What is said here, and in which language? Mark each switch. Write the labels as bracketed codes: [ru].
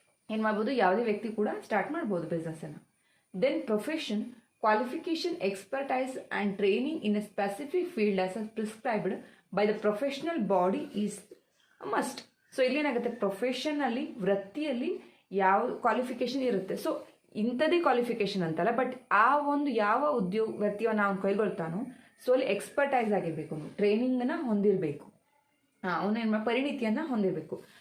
[kn] ಏನು ಮಾಡ್ಬೋದು, ಯಾವುದೇ ವ್ಯಕ್ತಿ ಕೂಡ ಸ್ಟಾರ್ಟ್ ಮಾಡ್ಬೋದು ಬಿಸ್ನೆಸ್ಸನ್ನು. [en] Then profession, qualification, expertise and training in a specific field as prescribed by the professional body is a must. [kn] So ಇಲ್ಲೇನಾಗುತ್ತೆ, ಪ್ರೊಫೆಷನಲ್ಲಿ, ವೃತ್ತಿಯಲ್ಲಿ ಯಾವ ಕ್ವಾಲಿಫಿಕೇಷನ್ ಇರುತ್ತೆ. ಸೊ ಇಂಥದ್ದೇ ಕ್ವಾಲಿಫಿಕೇಷನ್ ಅಂತಲ್ಲ, ಬಟ್ ಆ ಒಂದು ಯಾವ ವೃತ್ತಿಯನ್ನು ಅವನು ಕೈಗೊಳ್ತಾನೋ, ಸೊ ಅಲ್ಲಿ ಎಕ್ಸ್ಪರ್ಟೈಸ್ ಆಗಿರಬೇಕು, ಅವನು ಟ್ರೈನಿಂಗನ್ನು ಹೊಂದಿರಬೇಕು, ಅವನೇನು ಪರಿಣಿತಿಯನ್ನು ಹೊಂದಿರಬೇಕು.